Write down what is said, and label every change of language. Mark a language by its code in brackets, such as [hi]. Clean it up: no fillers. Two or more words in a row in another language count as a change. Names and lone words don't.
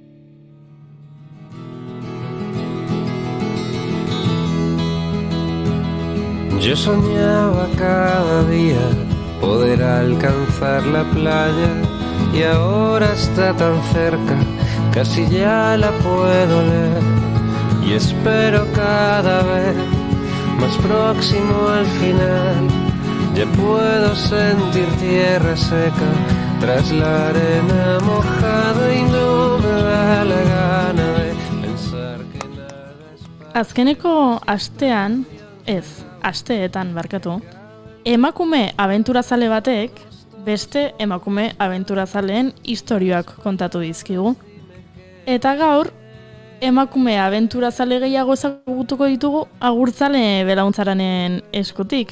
[es] Yo soñaba cada día poder alcanzar la playa y ahora está tan cerca, casi ya la puedo leer y espero cada vez más próximo al final. Ya puedo sentir tierra seca tras la arena mojada y no me da la gana de pensar que nada es para... [eu] Azkeneko astean, asteetan barkatu, emakume abenturazale batek beste emakume abenturazaleen istorioak kontatu dizkigu. Eta gaur, emakume abenturazale gehiago ezagutuko ditugu agurtzale belauntzaраnen eskutik.